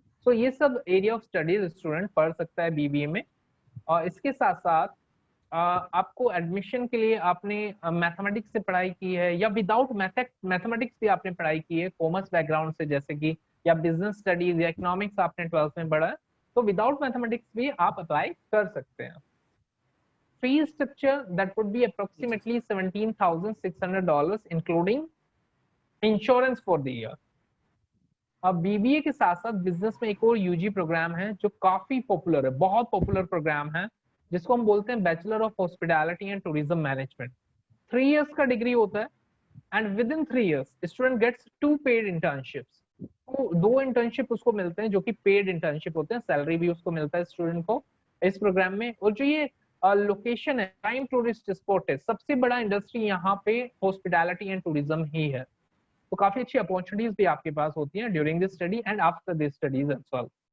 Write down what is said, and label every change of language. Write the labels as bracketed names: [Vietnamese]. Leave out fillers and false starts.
[Hindi] सो ये सब area of studies student पढ़ सकता है बीबीए में. और इसके साथ साथ आपको एडमिशन के लिए आपने मैथमेटिक्स से पढ़ाई की है, या विदाउट मैथमेटिक्स भी आपने पढ़ाई की है कॉमर्स बैकग्राउंड से, जैसे कि, या बिजनेस स्टडीज या इकोनॉमिक्स आपने 12th में पढ़ा है, तो विदाउट मैथमेटिक्स भी आप अप्लाई कर सकते हैं. [English] Fee structure that would be approximately $17,600 including insurance for the year. [Hindi] अब बीबीए के साथ साथ बिजनेस में एक और यूजी प्रोग्राम है जो काफी पॉपुलर है, बहुत पॉपुलर प्रोग्राम है, जिसको हम बोलते हैं bachelor of hospitality and tourism management. 3 years का डिग्री होता है, [English] and within 3 years student gets 2 paid internships. [Hindi] तो 2 इंटर्नशिप उसको मिलते हैं जो कि पेड इंटर्नशिप होते हैं, सैलरी भी उसको मिलता है स्टूडेंट को इस प्रोग्राम में। और जो ये लोकेशन है प्राइम टूरिस्ट स्पॉट है, सबसे बड़ा इंडस्ट्री यहाँ पे हॉस्पिटैलिटी एंड टूरिज्म ही है, तो काफी अच्छी अपॉर्चुनिटीज भी आपके पास होती हैं [English] During this study and after this studies as well.